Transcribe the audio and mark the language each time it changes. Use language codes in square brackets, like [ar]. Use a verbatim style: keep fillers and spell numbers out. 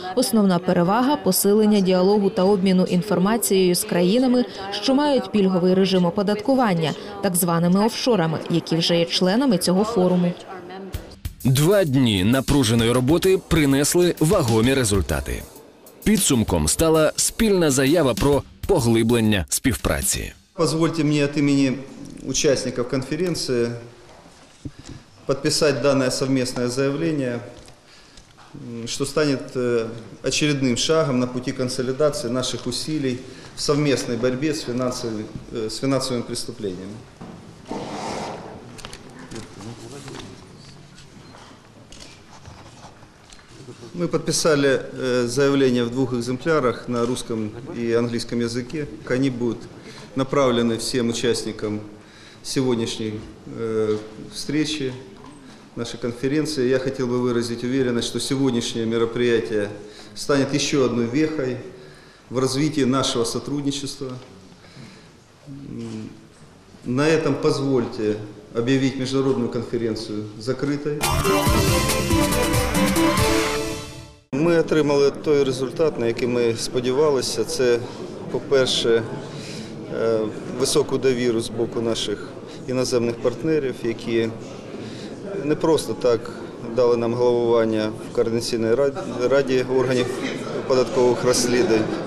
[uk] Основна перевага – посилення діалогу та обміну інформацією з країнами, що мають пільговий режим оподаткування, так званими офшорами, які вже є членами цього форуму. Два дні напруженої роботи принесли вагомі результати. Підсумком стала спільна заява про поглиблення співпраці. [ru] Позвольте мне от имени участников конференции подписать данное совместное заявление, что станет очередным шагом на пути консолидации наших усилий в совместной борьбе с финансовыми, с финансовыми преступлениями. Мы подписали заявление в двух экземплярах на русском и английском языке. Они будут направлены всем участникам сегодняшней встречи, нашей конференции. Я хотел бы выразить уверенность, что сегодняшнее мероприятие станет еще одной вехой в развитии нашего сотрудничества. На этом позвольте объявить международную конференцию закрытой. [uk] Ми отримали той результат, на який ми сподівалися. Це, по-перше, високу довіру з боку наших іноземних партнерів, які не просто так дали нам головування в Координаційній раді органів податкових розслідувань.